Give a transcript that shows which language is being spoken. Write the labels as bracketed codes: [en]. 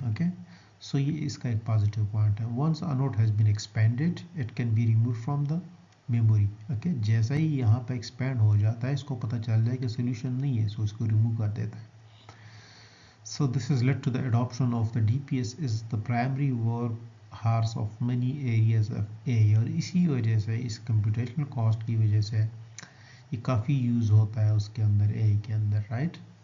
[ur] Okay, so یہ اس کا ایک positive point ہے. [en] Once a node has been expanded, it can be removed from the memory. [ur] Okay, جیسا ہی یہاں پہ expand ہو جاتا ہے اس کو پتہ چل جائے کہ solution نہیں ہے، so اس کو remove کر دیتا ہے. [en] So this has led to the adoption of the DPS is the primary workhorse of many areas of AI. [ur] اور اسی وجہ سے اس computational cost کی وجہ سے یہ کافی یوز ہوتا ہے اس کے اندر، AI کے اندر، رائٹ.